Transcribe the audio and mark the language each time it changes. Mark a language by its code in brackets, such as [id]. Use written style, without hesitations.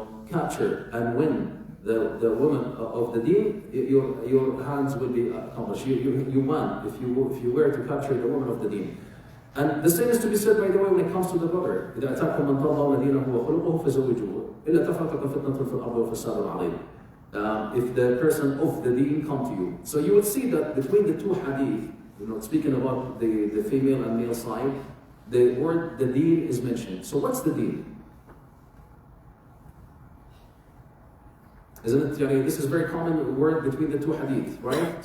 [en] Capture and win the woman of the deen. Your hands will be accomplished. You won if you were to capture the woman of the deen. And the same is to be said, by the way, when it comes to the brother. [ar] إذا أتاكم من ترضون دينه وخلقه فزوجوه إلا تفعلوا تكن فتنة في الأرض وفساد عظيم. [en] If the person of the deen come to you. So you would see that between the two hadith, speaking about the female and male side, the word, the deen, is mentioned. So what's the deen? Isn't it? This is a very common word between the two hadith, right?